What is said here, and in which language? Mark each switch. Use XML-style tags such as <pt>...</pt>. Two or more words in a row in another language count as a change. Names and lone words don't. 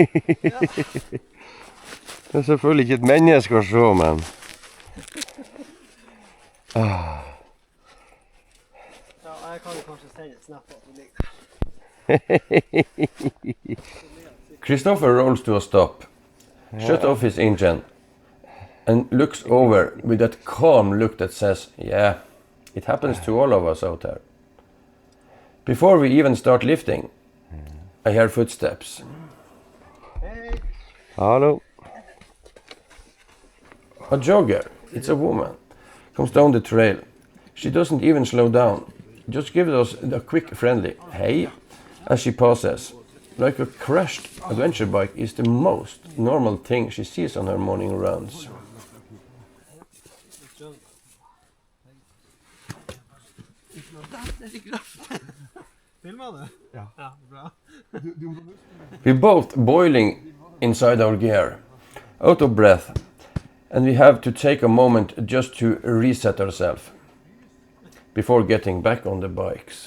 <no>Det er selvfølgelig ikke et menneske å se, men... Ja, jeg kan jo kanskje sende et snap på at du ligger der.</no> <en>Christopher rolls to a stop, shut off his engine, and looks over with that calm look that says, yeah, it happens to all of us out there. Before we even start lifting, I hear footsteps.</en> <no>Hei! Hallo.</no> <en>A jogger, it's a woman, comes down the trail. She doesn't even slow down, just gives us a quick friendly hey as she passes. Like a crashed adventure bike is the most normal thing she sees on her morning rounds.</en> <no>Filmer du? Ja. Ja, bra.</no> <en>We're both boiling inside our gear, out of breath, and we have to take a moment just to reset ourselves before getting back on the bikes.</en>